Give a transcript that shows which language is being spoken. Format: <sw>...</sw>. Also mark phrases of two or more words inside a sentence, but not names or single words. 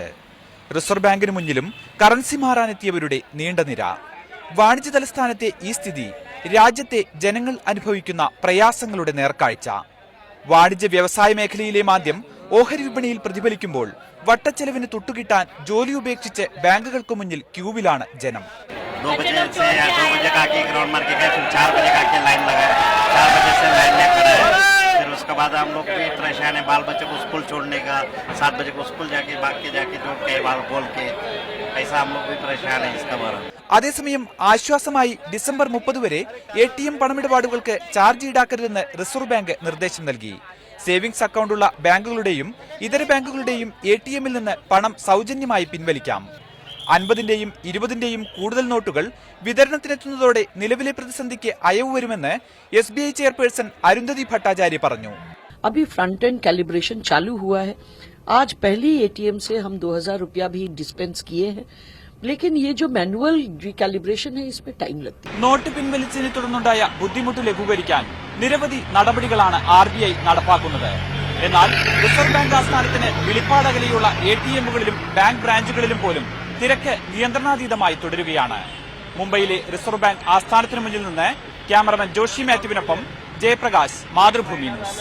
<ml>റിസർവ് ബാങ്കിന് മുന്നിലും കറൻസി മാറാനെത്തിയവരുടെ നീണ്ട നിര. വാണിജ്യ തലസ്ഥാനത്തെ ഈ സ്ഥിതി രാജ്യത്തെ ജനങ്ങൾ അനുഭവിക്കുന്ന പ്രയാസങ്ങളുടെ നേർക്കാഴ്ച. വാണിജ്യ വ്യവസായ മേഖലയിലെ മാന്ദ്യം ഓഹരി വിപണിയിൽ പ്രതിഫലിക്കുമ്പോൾ വട്ടച്ചെലവിന് തൊട്ടുകിട്ടാൻ ജോലി ഉപേക്ഷിച്ച് ബാങ്കുകൾക്ക് മുന്നിൽ ക്യൂവിലാണ് ജനം.</ml> <hi>उसके बाद हम लोग भी परेशान है, बाल बच्चों को स्कूल छोड़ने का, 7 बजे को स्कूल जाके भाग के जोड़ के बाल बोल के ऐसा हम लोग भी परेशान है इसका बारे.</hi> <ml>അതേസമയം ആശ്വാസമായി ഡിസംബർ 30 വരെ എടിഎം പണമിടപാടുകൾക്ക് ചാർജ് ഈടാക്കരുതെന്ന് റിസർവ് ബാങ്ക് നിർദ്ദേശം നൽകി. സേവിങ്സ് അക്കൗണ്ടുള്ള ബാങ്കുകളുടെയും ഇതര ബാങ്കുകളുടെയും എടിഎമ്മിൽ നിന്ന് പണം സൗജന്യമായി പിൻവലിക്കാം. 50-ന്റെയും 20-ന്റെയും കൂടുതൽ നോട്ടുകൾ വിതരണത്തിനെത്തുന്നതോടെ നിലവിലെ പ്രതിസന്ധിക്ക് അയവ് വരുമെന്ന് എസ്ബിഐ ചെയർപേഴ്സൺ അരുന്ധതി ഭട്ടാചാര്യ പറഞ്ഞു.</ml> <hi>अभी</hi> <en>front end calibration</en> <hi>चालू हुआ है. आज पहली एटीएम से हम 2000 रुपया भी डिस्पेंस किए हैं, लेकिन ये जो</hi> <en>manual recalibration</en> <hi>है इसमें टाइम लगती है.</hi> <ml>നോട്ട് പിൻവലിച്ചതിനെ തുടർന്നുണ്ടായ ബുദ്ധിമുട്ട് ലഘൂകരിക്കാൻ നിരവധി നടപടികളാണ് RBI നടപ്പാക്കുന്നത്. എന്നാൽ റിസർവ് ബാങ്ക് ആസ്ഥാനത്തിന് വിളിപ്പാടകലെയുള്ള എടിഎമ്മുകളിലും ബാങ്ക് ബ്രാഞ്ചുകളിലും പോലും തിരക്ക് നിയന്ത്രണാതീതമായി തുടരുകയാണ്. മുംബൈയിലെ റിസർവ് ബാങ്ക് ആസ്ഥാനത്തിന് മുന്നിൽ നിന്ന് ക്യാമറമാൻ ജോഷി മാത്യുവിനൊപ്പം ജയപ്രകാശ്, മാതൃഭൂമി ന്യൂസ്.</ml>